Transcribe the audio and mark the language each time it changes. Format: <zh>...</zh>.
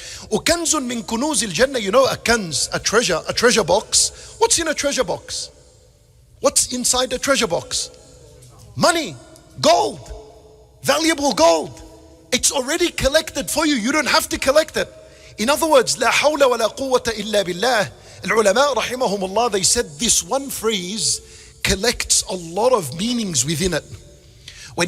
<ar>وَكَنْزٌ مِّن كُنُوزِ الْجَنَّةِ.</ar> <en>You know a kanz, a treasure box. What's in a treasure box? What's inside a treasure box? Money, gold, valuable gold. It's already collected for you. You don't have to collect it. In other words,</en> <ar>لا حول ولا قوة إلا بالله. العلماء رحمهم الله,</ar> <en>they said this one phrase collects a lot of meanings within it. When you</en>